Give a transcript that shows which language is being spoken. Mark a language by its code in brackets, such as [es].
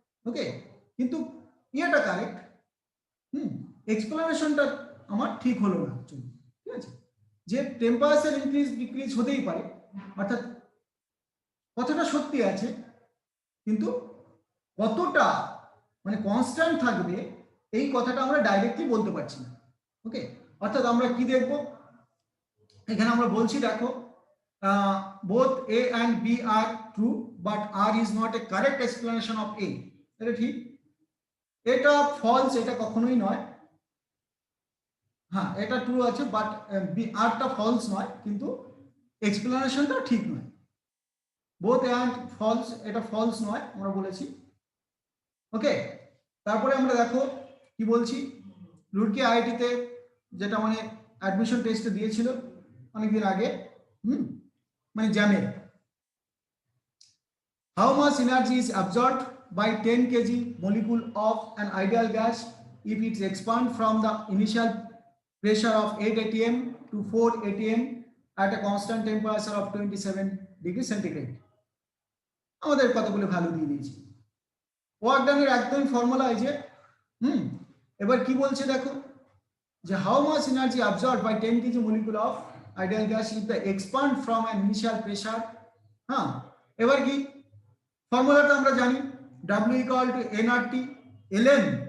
[bn] ওকে, কিন্তু ইয়েটা কারেক্ট, এক্সপ্লেনেশনটা আমার ঠিক হলো না অ্যাকচুয়ালি, ঠিক আছে, যে টেম্পারেচার ইনক্রিজ ডিক্রিজ হতেই পারে, অর্থাৎ কতটা সত্যি আছে, কিন্তু কতটা মানে কনস্ট্যান্ট থাকবে, এই কথাটা আমরা ডাইরেক্টলি বলতে পারছি না। ওকে, অর্থাৎ আমরা কি দেখব, এখানে আমরা বলছি দেখো, [en] Both A and B are true but R is not a correct explanation of A। [bn] এটা ঠিক, এটা ফলস, এটা কখনোই নয়। হ্যাঁ, এটা ট্রু আছে, বাট আরটা ফলস নয়, কিন্তু এক্সপ্লেনেশনটা ঠিক নয়। বোথ অ্যান্ড ফলস, এটা ফলস নয়, আমরা বলেছি। ওকে, তারপরে আমরা দেখো কি বলছি, রুড়কি আইআইটিতে যেটা মানে অ্যাডমিশন টেস্টে দিয়েছিল অনেকদিন আগে, মানে জ্যামে, [en] How much energy is absorbed by 10 kg molecule of an ideal gas if it expands from the initial pressure of 8 atm to 4 atm at a constant temperature of 27 degrees centigrade। [bn] আমাদের কতগুলো value দিয়ে দিয়েছি, work ডানের একদম formula এই যে, এবার কি বলছে দেখো, যে [en] How much energy absorbed by 10 kg molecule of ideal gas if the expand from an initial pressure। [bn] হ্যাঁ, এবার কি ফর্মুলাটা আমরা জানি, W equal to nRT ln